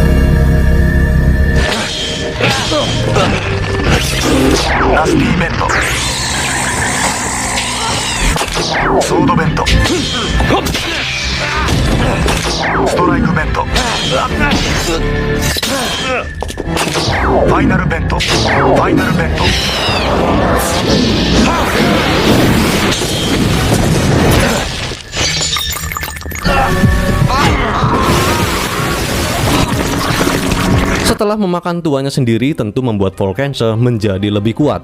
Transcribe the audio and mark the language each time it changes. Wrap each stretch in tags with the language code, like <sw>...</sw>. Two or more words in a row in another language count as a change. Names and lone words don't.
<en>Nasty Bento, Sword Vent, Strike Vent, Final Vent, Final Vent.</en> <id>Setelah memakan tuanya sendiri tentu membuat Volcancer menjadi lebih kuat.</id>